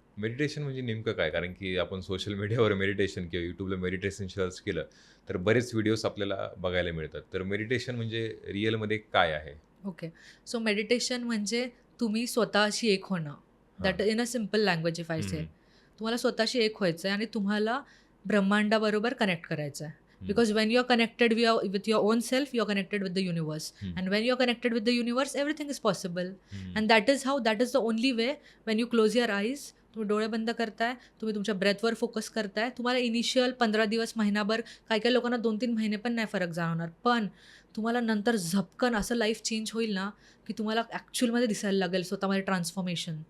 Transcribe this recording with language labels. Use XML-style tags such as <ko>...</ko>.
<mr>Meditation म्हणजे नेमकं काय? कारण की आपण सोशल मीडियावर मेडिटेशन किंवा यूट्यूबला मेडिटेशन सर्च केलं तर बरेच व्हिडिओज आपल्याला बघायला मिळतात. तर मेडिटेशन म्हणजे रिअलमध्ये काय आहे? ओके. सो मेडिटेशन म्हणजे तुम्ही स्वतःशी एक होणं.</mr> <en>That in a simple language if I say. हं.</en> <mr>तुम्हाला स्वतःशी एक व्हायचं आहे आणि तुम्हाला ब्रह्मांडाबरोबर कनेक्ट करायचं आहे. हं.</mr> <en>Because when you are connected with your own self, you are connected with the universe. हं. And when you are connected with the universe, everything is possible. हं. And that is the only way. When you close your eyes,</en> <mr>तुम्ही डोळे बंद करताय, तुम्ही तुमच्या ब्रेथवर focus करताय. तुम्हाला इनिशियल 15 दिवस, महिनाभर, काही-काही लोकांना 2-3 महिने पण नाही फरक जाणवणार. पण तुम्हाला नंतर झपकन असं लाईफ चेंज होईल ना, की तुम्हाला ॲक्चुअलमध्ये दिसायला लागेल स्वतःमध्ये ट्रान्सफॉर्मेशन.</mr>